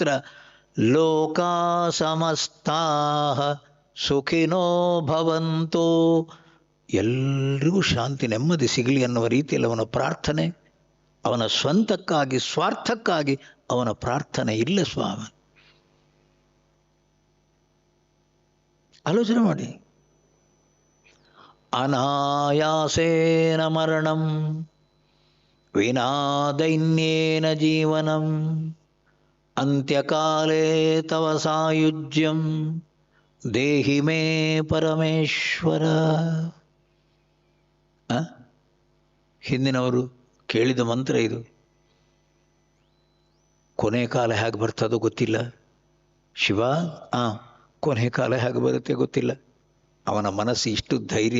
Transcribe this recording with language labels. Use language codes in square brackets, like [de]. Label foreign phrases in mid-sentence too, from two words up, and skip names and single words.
[sa] ಲೋಕಾ ಸಮಸ್ತಾ ಸುಖಿನೋ ಭವಂತೋ, [kn] ಎಲ್ರಿಗೂ ಶಾಂತಿ ನೆಮ್ಮದಿ ಸಿಗಲಿ ಅನ್ನುವ ರೀತಿಯಲ್ಲಿ ಅವನ ಪ್ರಾರ್ಥನೆ. ಅವನ ಸ್ವಂತಕ್ಕಾಗಿ ಸ್ವಾರ್ಥಕ್ಕಾಗಿ ಅವನ ಪ್ರಾರ್ಥನೆ ಇಲ್ಲ ಸ್ವಾಮಿ. ಆಲೋಚನೆ ಮಾಡಿ. [sa] ಅನಾಯಾಸೇನ ಮರಣಂ ವಿನಾ ದೈನ್ಯೇನ ಜೀವನಂ ಅಂತ್ಯಕಾಲೇ ತವ ಸಾಯುಜ್ಯಂ ದೇಹಿ ಮೇ ಪರಮೇಶ್ವರ. [kn] ಹಿಂದಿನವರು ಕೇಳಿದ ಮಂತ್ರ ಇದು. ಕೊನೆ ಕಾಲ ಹೇಗೆ ಬರ್ತದೋ ಗೊತ್ತಿಲ್ಲ ಶಿವ. ಕೊನೆ ಕಾಲ ಹೇಗೆ ಬರುತ್ತೆ ಗೊತ್ತಿಲ್ಲ. ಅವನ ಮನಸ್ಸು ಇಷ್ಟು ಧೈರ್ಯ.